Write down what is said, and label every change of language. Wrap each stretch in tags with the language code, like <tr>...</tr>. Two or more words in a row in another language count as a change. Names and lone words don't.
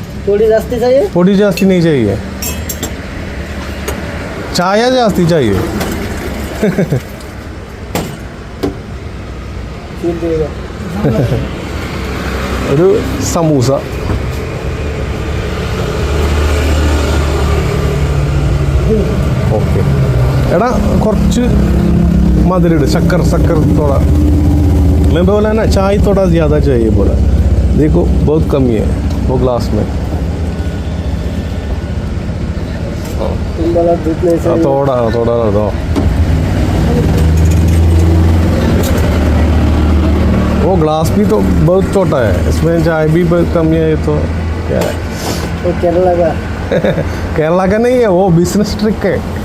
<ml>പൊടി ജാസ്തി</ml> <hi>नहीं चाहिए.</hi> <ml>ചായ ജാസ്തി ചായ ഒരു സമൂസ. ഓക്കെ എടാ കുറച്ച് മധുരം ഇട്.</ml> <hi>शक्कर थोड़ा मैं बोला ना चाय थोड़ा ज़्यादा चाहिए बोला. देखो बहुत कमी है वो ग्लास में. थोड़ा दो. वो ग्लास भी तो बहुत छोटा है, इसमें चाय भी बहुत कमी है. तो क्या है वो केरला का केरला का नहीं है, वो बिजनेस ट्रिक है.</hi>